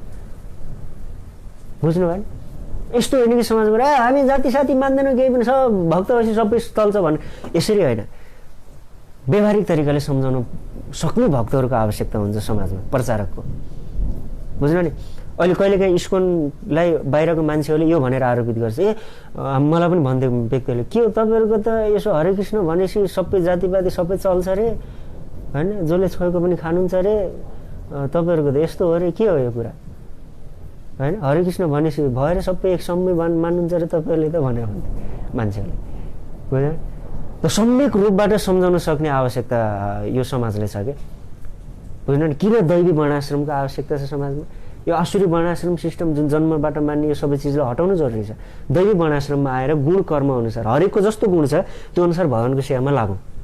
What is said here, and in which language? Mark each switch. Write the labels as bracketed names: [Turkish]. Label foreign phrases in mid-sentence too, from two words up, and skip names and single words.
[Nepali] बुझ्नुभयो नि यस्तो होइन कि समाजबाट हामी जाति साथी मान्दैनौँ केही पनि सब भक्तपछि सबै चल्छ भने यसरी होइन व्यवहारिक तरिकाले सम्झाउन सक्ने भक्तहरूको आवश्यकता हुन्छ समाजमा प्रचारकको बुझ्नु नि अहिले कहिलेकाहीँ इस्कोनलाई बाहिरको मान्छेहरूले यो भनेर आरोपित गर्छ मलाई पनि भन्दै व्यक्तिहरूले के हो तपाईँहरूको त यसो हरे कृष्ण भनेपछि सबै जातिवादी सबै चल्छ अरे होइन जसले छोएको पनि खानुहुन्छ अरे तपाईँहरूको त यस्तो हो अरे के हो यो कुरा होइन हरे कृष्ण भनेपछि भएर सबै एक समय मान्नुहुन्छ अरे तपाईँहरूले त भनेर मान्छेहरूले बुझ्नु त सम्यक रूपबाट सम्झाउन सक्ने आवश्यकता यो समाजले छ क्या बुझ्नु नि किन दैवी वर्णाश्रमको आवश्यकता छ समाजमा यो आसुरी वर्णाश्रम सिस्टम जुन जन्मबाट मान्ने यो सबै चिजलाई हटाउनु जरुरी छ दैवी वर्णाश्रममा आएर गुण कर्म अनुसार हरेकको जस्तो गुण छ त्यो अनुसार भगवानको सेवामा लागौँ